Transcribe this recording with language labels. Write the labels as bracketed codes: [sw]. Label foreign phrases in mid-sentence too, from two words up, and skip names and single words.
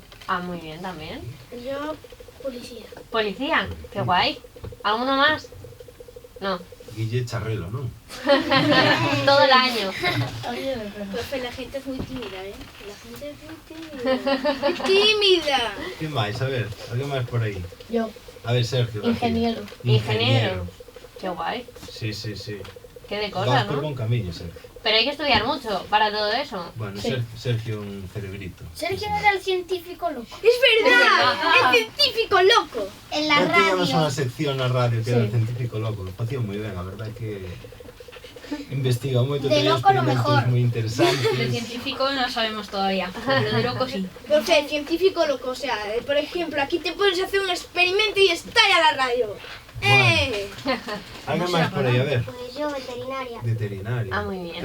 [es] Ah, muy bien también. Yo, policía. ¿Policía? Qué guay. ¿Alguno más? No. [gl] Guille Charrelo, non? [es] Todo el año. Profe, la gente es muy tímida, ¿eh? La gente es muy tímida. ¡Muy tímida! [gl] Que máis? A ver, alguén máis por aí? [es] Yo. A ver, Sergio. García. Ingeniero. Ingeniero. Qué guay. Sí. Qué de Vas cosas, por ¿no? [gl] buen camiño, Sergio. [es] Pero hay que estudiar mucho para todo eso. Bueno, Sí. Sergio un cerebrito. Sergio era el científico loco. ¡Es verdad! ¡Es científico loco! En la [gl] Ya tiñamos unha [es] radio. [gl] sección na radio que era el Sí. científico loco, lo facía moi ben, a verdade que investiga moito, [es] De tenía loco lo experimentos mejor. [gl] moi [es] De [gl] interesantes. [es] científico no sabemos todavía, pero de loco sí. Profe, científico loco, o sea, por ejemplo, aquí te puedes hacer un experimento y estalla la radio. [gl] Alguén máis por aí, a ver. [es] Pues yo, veterinaria. Veterinario. Ah, muy bien.